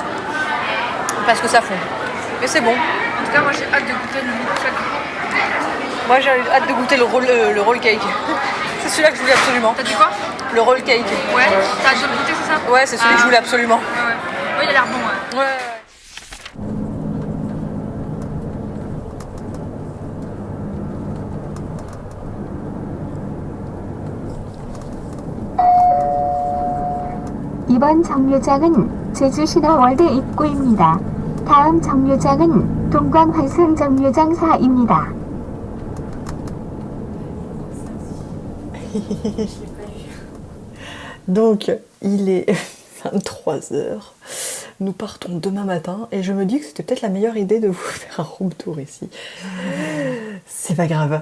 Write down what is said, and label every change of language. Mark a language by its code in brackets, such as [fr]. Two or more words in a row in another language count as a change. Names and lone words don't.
[fr] Parce que ça fond. Mais c'est bon. En tout cas, moi j'ai hâte de goûter le milkshake. Moi j'ai hâte de goûter le roll cake. C'est celui-là que je voulais absolument. T'as dit quoi? Le roll cake. Ouais. T'as hâte de le goûter, c'est ça? Ouais, c'est celui que je voulais absolument. Ouais. Oui, il a l'air bon, ouais. Ouais. [ko] 이번 정류장은 제주 신화월드 입구입니다. 다음 정류장은 동광 환승 정류장 4입니다. [fr] Donc, il est 23h. Nous partons demain matin et je me dis que c'était peut-être la meilleure idée de vous faire un room tour ici. C'est pas grave.